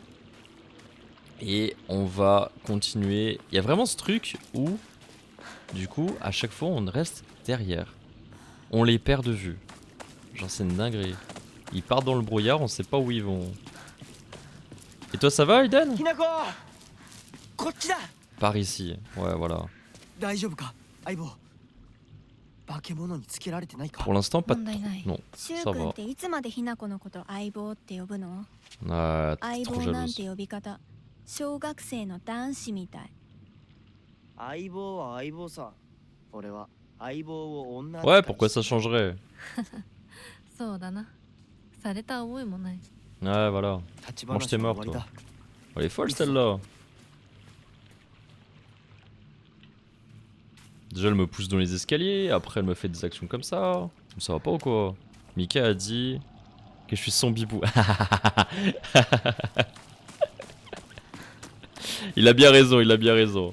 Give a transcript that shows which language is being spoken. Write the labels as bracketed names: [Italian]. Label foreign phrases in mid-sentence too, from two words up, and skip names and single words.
[French] Et on va continuer. Il y a vraiment ce truc où, du coup, à chaque fois, on reste derrière. On les perd de vue. Genre, c'est une dinguerie. Ils partent dans le brouillard, on sait pas où ils vont. Et toi, ça va, Aiden? [Japanese] ひなここっちだ [French] Par ici. Ouais, voilà. [Japanese] 大丈夫か相棒化け物につけられてないか [French] Pour l'instant, pas de [Japanese] 問題ない。 [French] Non, [Japanese] シュウ [French] ça [Japanese] 君 [French] va. [Japanese] っていつまでひな子のこと相棒って呼ぶの？ [French] Ah, t'es [Japanese] 相 [French] trop [Japanese] 棒なん [French] jalouse. [Japanese] て呼び方、小学生の男子みたい。相棒は相棒さ俺は相棒を女 [French] Ouais, pourquoi ça changerait? [Japanese] そうだな。された覚えもない。 [French] Ouais, voilà. [Japanese] 立ち [French] Mange [Japanese] 話 [French] tes [Japanese] は [French] morts, [Japanese] 終わり [French] toi. [Japanese] だ [French] Elle est folle, celle-là. Déjà, elle me pousse dans les escaliers. Après, elle me fait des actions comme ça. Ça va pas ou quoi? Mika a dit que je suis son bibou. Il a bien raison, il a bien raison.